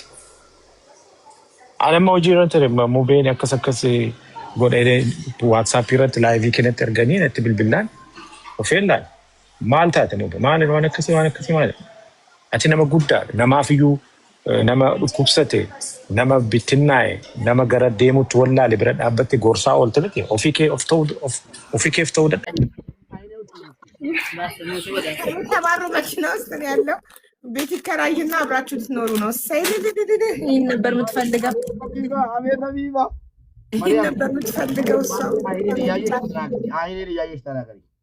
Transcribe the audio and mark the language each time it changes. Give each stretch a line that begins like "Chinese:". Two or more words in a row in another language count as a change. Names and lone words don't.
Oromo: Ani amma hojii irra ture mubeen akkas godhee WhatsApp irratti laayivii kennatti erganii natti bilbilaan ofeellaan maal taate mubee maal waan akkasii maal. Ati nama guddaadha. Namaaf iyyuu nama dhukkubsate, nama bittinnaa'e, nama gara deemutti wallaale bira dhaabbatte gorsaa oolte miti ofii keef ta'uu dadhabe.
Amharic: ተባሮ መኪና ውስጥ ነው ያለው። ቤት ይከራይና አብራችሁ ትኖሩ ነው። ይህን ነበር የምትፈልገው። ይህን ነበር የምትፈልገው እሷ። አይኔን እያየሽ ተናገሪ።